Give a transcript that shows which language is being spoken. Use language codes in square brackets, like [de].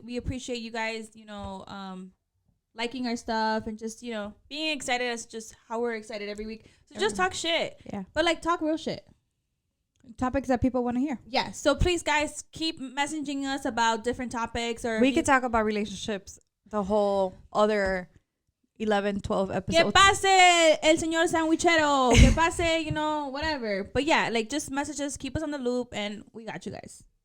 [en] We appreciate you guys, you know, liking our stuff and just, you know, being excited as just how we're excited every week. So just talk shit. Yeah. But, like, talk real shit. Topics that people want to hear. Yeah. So please, guys, keep messaging us about different topics. Or we could talk about relationships the whole other 11, 12 episodes. [es] Que pase el señor sandwichero. Que pase, [en] you know, whatever. But yeah, like, just message us, keep us on the loop, and we got you guys.